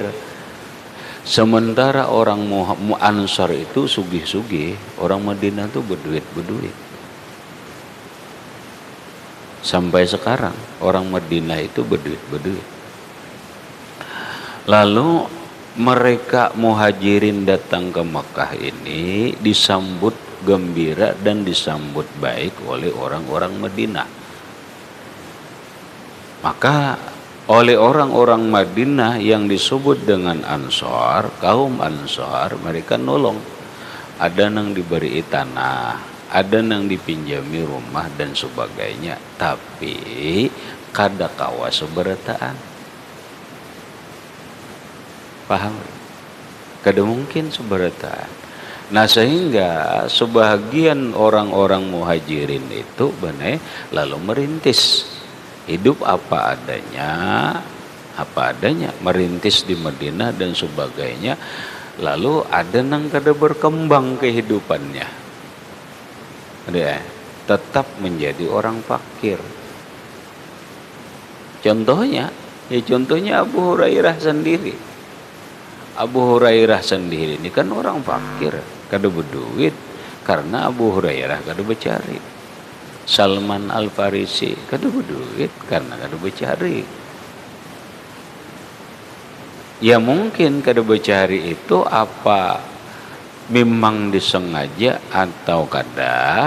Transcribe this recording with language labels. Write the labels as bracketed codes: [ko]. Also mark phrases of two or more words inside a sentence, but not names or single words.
[id] Sementara orang Ansar itu sugih-sugih, orang Madinah itu berduit-berduit. Sampai sekarang orang Madinah itu berduit-berduit. Lalu mereka muhajirin datang ke Makkah ini disambut gembira dan disambut baik oleh orang-orang Madinah. Maka oleh orang-orang Madinah yang disebut dengan Ansar, kaum Ansar, mereka nolong. Ada yang diberi tanah, ada yang dipinjami rumah dan sebagainya, tapi [bjn] kada kawa seberataan. [id] Paham? [bjn] Kada mungkin seberataan. [id] Nah, sehingga sebagian orang-orang muhajirin itu lalu merintis hidup apa adanya, merintis di Madinah dan sebagainya. Lalu ada yang [bjn] kada berkembang [id] kehidupannya, tetap menjadi orang fakir. Contohnya Abu Hurairah sendiri. Abu Hurairah sendiri ini kan orang fakir, [bjn] kada berduit, [id] karena Abu Hurairah [bjn] kada bercari. [id] Salman Al-Farisi [bjn] kada berduit [id] karena [bjn] kada bercari. [id] Ya mungkin [bjn] kada bercari [id] itu apa memang disengaja atau kada.